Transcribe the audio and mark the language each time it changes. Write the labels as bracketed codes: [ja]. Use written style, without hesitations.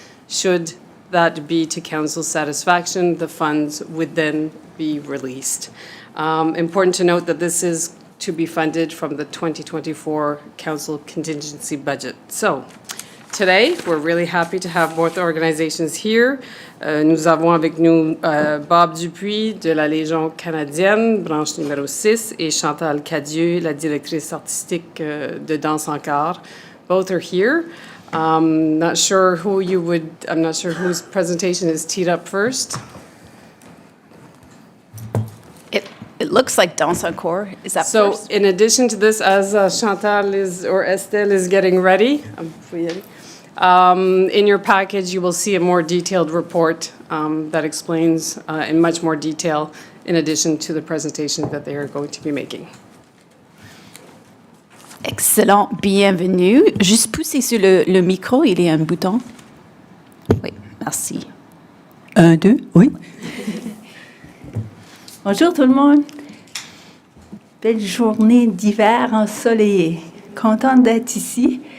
[en] Should that be to Council's satisfaction, the funds would then be released. Important to note that this is to be funded from the 2024 Council contingency budget. So, today, we're really happy to have both organizations here. [fr] Nous avons avec nous Bob Dupuis de la Légion canadienne, branche numéro 6, et Chantal Cadieux, la directrice artistique de Danse Encore. [en] Both are here. I'm not sure whose presentation is teed up first. It looks like Danse Encore. Is that So, first? in addition to this, as Chantal or Estelle is getting ready, in your package, you will see a more detailed report that explains in much more detail, in addition to the presentation that they are going to be making. [fr] Excellent. Bienvenue. Juste pousser sur le micro. Il y a un bouton. Oui, merci. 1, 2, oui. Bonjour tout le monde. Belle journée d'hiver ensoleillée. Contente d'être ici.